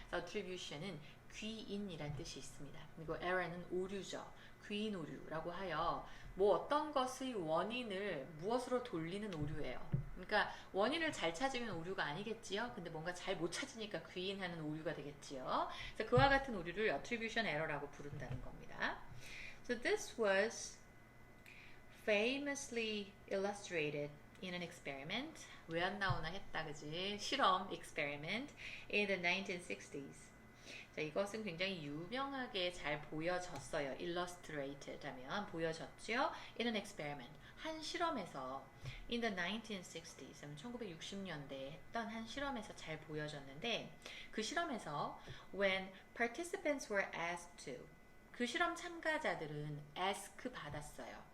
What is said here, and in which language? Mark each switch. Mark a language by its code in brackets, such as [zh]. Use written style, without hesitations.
[ko] attribution은 귀인이란 뜻이 있습니다. 그리고 error는 오류죠. 귀인 오류라고 하여 뭐 어떤 것의 원인을 무엇으로 돌리는 오류예요. 그러니까 원인을 잘 찾으면 오류가 아니겠지요. 근데 뭔가 잘 못 찾으니까 귀인하는 오류가 되겠지요. 그래서 그와 같은 오류를 attribution error라고 부른다는 겁니다. [en] So this was famously illustrated in an experiment. [ko] 왜 안 나오나 했다, 그지? [en] 실험 experiment in the 1960s. [ko] 자, 이것은 굉장히 유명하게 잘 보여졌어요. illustrated 하면 보여졌죠. [en] in an experiment. [ko] 한 실험에서 [en] in the 1960s, [ko] 1960년대에 했던 한 실험에서 잘 보여졌는데 그 실험에서 [en] when participants were asked to [ko] 그 실험 참가자들은 ask 받았어요.